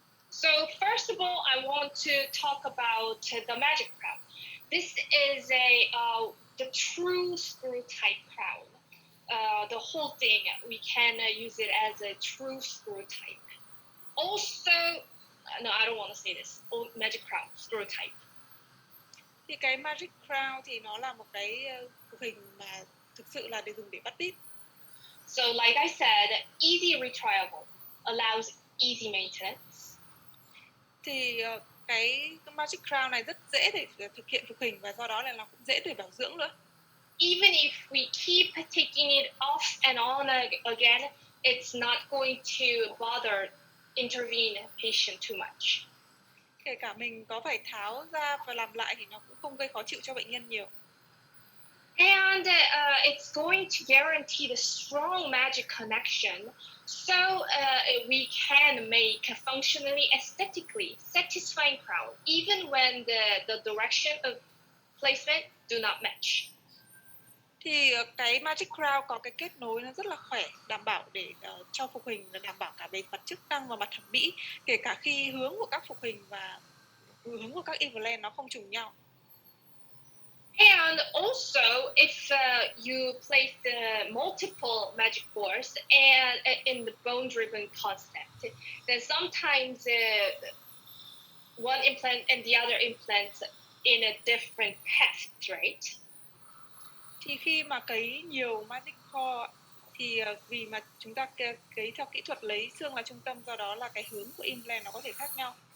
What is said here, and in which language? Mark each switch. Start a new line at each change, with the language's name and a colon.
English: So first of all, I want to talk about the magic crown. This is the true screw type crown. The whole thing, we can use it as a true screw type. Also, no, I don't want to say this. Magic crown, screw type.
Vietnamese: Thì cái magic crown thì nó là một cái phục hình mà thực sự là để dùng để bắt đít.
English: So like I said, easy retriable, allows easy maintenance.
Vietnamese: Thì cái magic crown này rất dễ để thực hiện phục hình và do đó là nó cũng dễ để bảo dưỡng nữa.
English: Even if we keep taking it off and on again, it's not going to bother intervene patient too much.
Vietnamese: Kể cả mình có phải tháo ra và làm lại thì nó cũng không gây khó chịu cho bệnh nhân nhiều.
English: And it's going to guarantee the strong magic connection, so we can make a functionally, aesthetically satisfying crown, even when the direction of placement do not match.
Vietnamese: Thì cái magic crown có cái kết nối nó rất là khỏe, đảm bảo để cho phục hình là đảm bảo cả về mặt chức năng và mặt thẩm mỹ, kể cả khi hướng của các phục hình và hướng của các implant nó không trùng nhau.
English: And also, if you place multiple magic boards and in the bone-driven concept, then sometimes one implant and the other implant in a different path, right?
Vietnamese: Thì khi mà cấy nhiều magic core thì vì mà chúng ta cấy theo kỹ thuật lấy xương là trung tâm, do đó là cái hướng của implant nó có thể khác nhau.